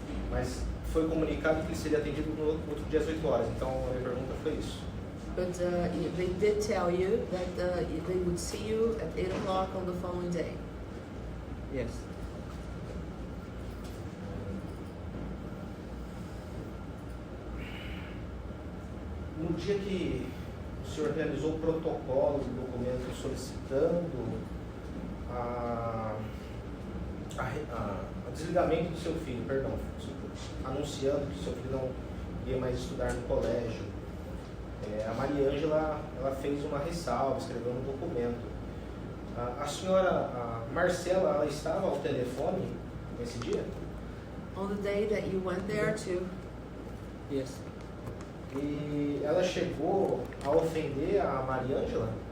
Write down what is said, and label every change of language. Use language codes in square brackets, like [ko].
[pt] Mas foi comunicado que ele seria atendido no outro dia às 8 horas. Então a minha pergunta foi isso. [en] But they did tell you that they would see you at 8 o'clock on the following day. Yes. [pt] No dia que o senhor realizou o protocolo do documento solicitando o desligamento do seu filho, anunciando que o seu filho não ia mais estudar no colégio, a Maria Ângela ela fez uma ressalva, escreveu no documento. A senhora Marcela, ela estava ao telefone nesse dia? [en] On the day that you went there to. Yes. [pt] E ela chegou a ofender a Maria Ângela?